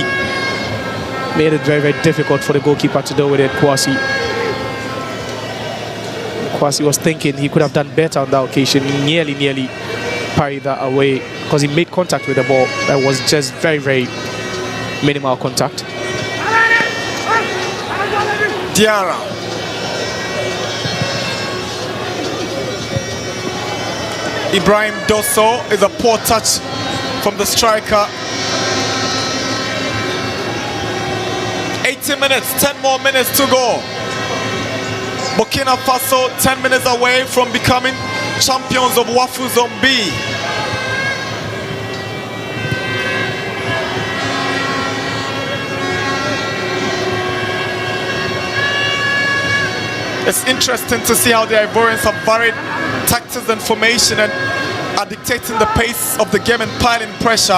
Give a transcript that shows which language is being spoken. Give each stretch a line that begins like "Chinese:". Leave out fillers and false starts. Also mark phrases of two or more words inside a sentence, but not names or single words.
English: Made it very, very difficult for the goalkeeper to deal with it, Kwasi. Kwasi was thinking he could have done better on that occasion. He nearly parried that away because he made contact with the ball. That was just very, very minimal contact. Diarra. Ibrahim Dosso is a poor touch from the striker. 80 minutes, 10 more minutes to go. Burkina Faso 10 minutes away from becoming champions of WAFU Zone B. It's interesting to see how the Ivorians have varied tactics and formation and are dictating the pace of the game and piling pressure.